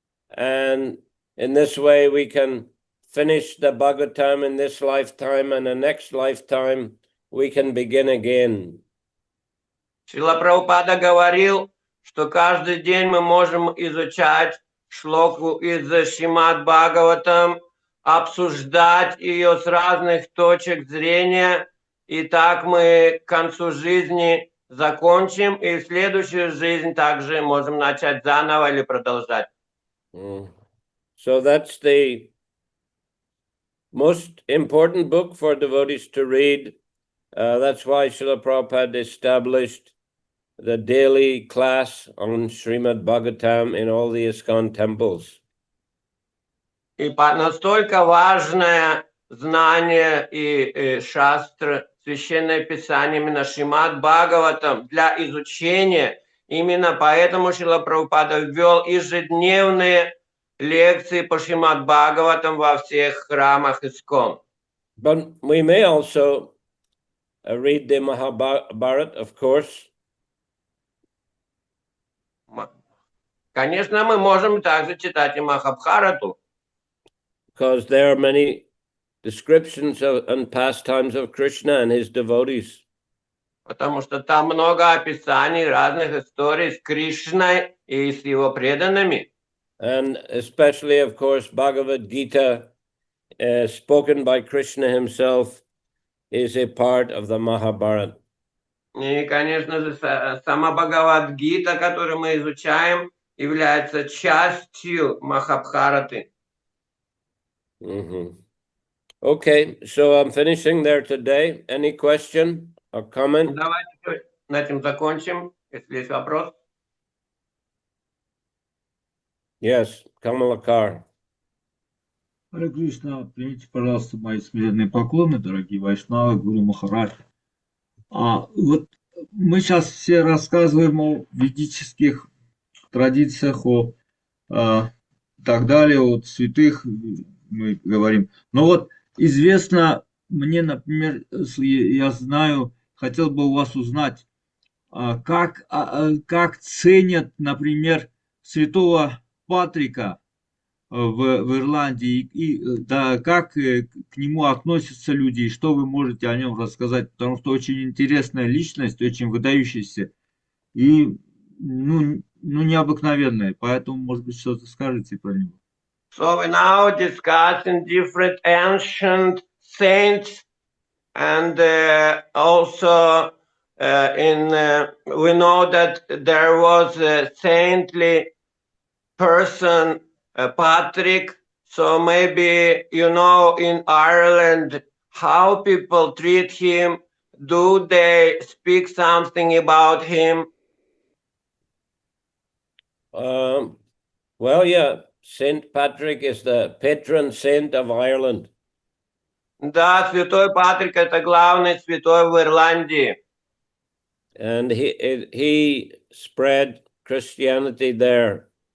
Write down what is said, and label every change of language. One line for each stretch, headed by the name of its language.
English: And in this way, we can finish the Bhagavatam in this lifetime, and the next lifetime, we can begin again.
Russian: Шрила Прабхупада говорил, что каждый день мы можем изучать шлоку из Шримад Бхагаватам, обсуждать ее с разных точек зрения, и так мы к концу жизни закончим, и в следующую жизнь также можем начать заново или продолжать.
English: So that's the most important book for devotees to read. That's why Srila Prabhupada established the daily class on Srimad Bhagavatam in all the ISKCON temples.
Russian: И настолько важное знание и шастра, священное писание, именно Шримад Бхагаватам для изучения. Именно поэтому Шрила Прабхупада ввел ежедневные лекции по Шримад Бхагаватам во всех храмах ISKCON.
English: But we may also read the Mahabharata, of course.
Russian: Конечно, мы можем также читать и Махабхарату.
English: Because there are many descriptions of and pastimes of Krishna and his devotees.
Russian: Потому что там много описаний разных историй с Кришной и с его преданными.
English: And especially, of course, Bhagavad Gita, spoken by Krishna himself, is a part of the Mahabharata.
Russian: И, конечно же, сама Бхагават-гита, которую мы изучаем, является частью Махабхараты.
English: Okay, so I'm finishing there today. Any question or comment?
Russian: Давайте на этом закончим, если есть вопрос.
English: Yes, Kamalakar.
Russian: Харе Кришна, примите, пожалуйста, мои смиренные поклоны, дорогие вайшнавы, Гуру Махарадж. Вот мы сейчас все рассказываем о ведических традициях, о так далее, о святых мы говорим. Но вот известно мне, например, я знаю, хотел бы у вас узнать, как ценят, например, святого Патрика в Ирландии, да, как к нему относятся люди, и что вы можете о нем рассказать, потому что очень интересная личность, очень выдающаяся и ну необыкновенная, поэтому, может быть, что-то скажете про него.
English: So we now discussing different ancient saints, and also we know that there was a saintly person, Patrick. So maybe you know in Ireland how people treat him. Do they speak something about him? Well, yeah, Saint Patrick is the patron saint of Ireland.
Russian: Да, святой Патрик — это главный святой в Ирландии.
English: And he spread Christianity there.